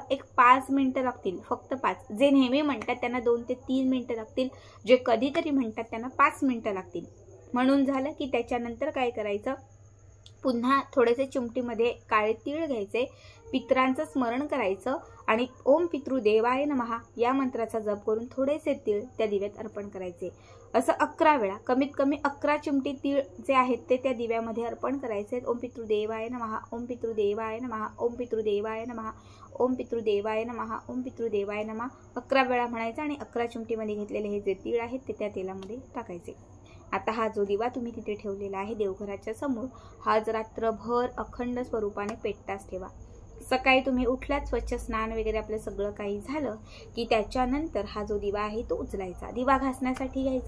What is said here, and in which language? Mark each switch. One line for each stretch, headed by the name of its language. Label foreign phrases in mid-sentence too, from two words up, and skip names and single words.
Marathi: एक 5 मिनिटं लागतील, फक्त 5. जे नेहमी म्हणतात त्यांना 2 ते 3 मिनिटं लागतील, जे कधीतरी म्हणतात त्यांना 5 मिनिटं लागतील. म्हणून झालं की त्याच्यानंतर काय करायचं, पुन्हा थोडेसे चिमटीमध्ये काळे तीळ घ्यायचे, पितरांचं स्मरण करायचं आणि
Sanskrit: ओम पितृदेवाय नमः
Marathi: या मंत्राचा जप करून थोडेसे तीळ त्या दिव्यात अर्पण करायचे. असं 11 वेळा, कमीत कमी 11 चिमटी तीळ जे आहेत ते त्या दिव्यामध्ये अर्पण करायचे.
Sanskrit: ओम पितृदेवाय नमः, ओम पितृदेवाय नमः, ओम पितृदेवाय नमः, ओम पितृदेवाय नमः, ओम पितृदेवाय नमः
Marathi: 11 वेळा म्हणायचं आणि 11 चिमटीमध्ये घेतलेले हे जे तीळ आहेत ते त्या तेलामध्ये टाकायचे. आता हा जो दिवा तुम्ही तिथे ठेवलेला आहे देवघराच्या समोर, हा आज रात्रभर अखंड स्वरूपाने पेटताच ठेवा. सकाळी तुम्ही उठलात, स्वच्छ स्नान वगैरे आपलं सगळं काही झालं की त्याच्यानंतर हा जो दिवा आहे तो उचलायचा, दिवा घासण्यासाठी घ्यायचा.